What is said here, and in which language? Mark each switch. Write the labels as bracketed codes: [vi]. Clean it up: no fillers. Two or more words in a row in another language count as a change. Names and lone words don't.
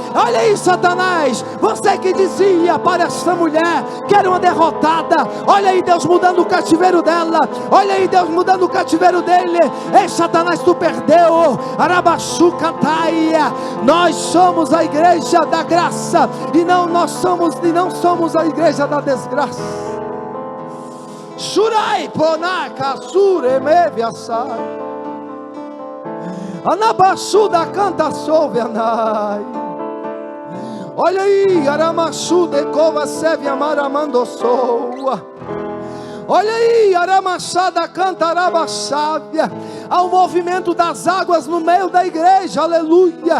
[pt] Olha aí, Satanás, você que dizia para essa mulher que era uma derrotada, olha aí Deus mudando o cativeiro dela, olha aí Deus mudando o cativeiro dele. Ei, Satanás, tu perdeu. Arabaçu Cataia, nós somos a igreja da graça e não somos a igreja da desgraça. Shurai ponaka suremeviasai, Anabassuda canta sovianai. Olha aí, Aramassu de Cova Seve Amaramando Soa. Olha aí, Aramassada Cantarabassávia. Há um movimento das águas no meio da igreja, aleluia.